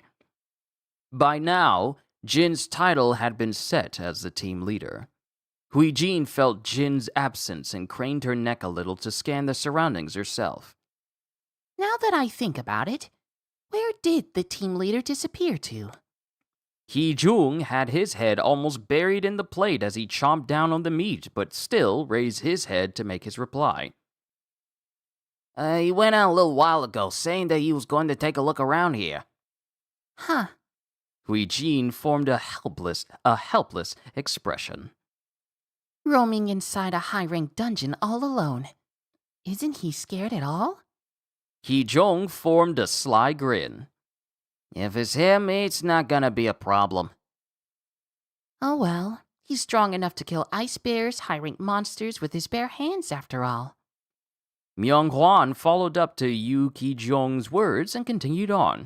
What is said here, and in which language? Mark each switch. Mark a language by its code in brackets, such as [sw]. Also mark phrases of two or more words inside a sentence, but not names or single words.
[en] By now, Jin's title had been set as the team leader. Hui-jin felt Jin's absence and craned her neck a little to scan the surroundings herself. Now that I think about it, where did the team leader disappear to? Ki-jung had his head almost buried in the plate as he chomped down on the meat, but still raised his head to make his reply. He went out a little while ago, saying that he was going to take a look around here. Huh. Hui-jin formed a helpless expression. Roaming inside a high-ranked dungeon all alone. Isn't he scared at all? Ki-jung formed a sly grin. If it's him, it's not gonna be a problem. Oh well, he's strong enough to kill ice bears, high-ranked monsters with his bare hands after all. Myung-hwan followed up to Yu Ki-jung's words and continued on.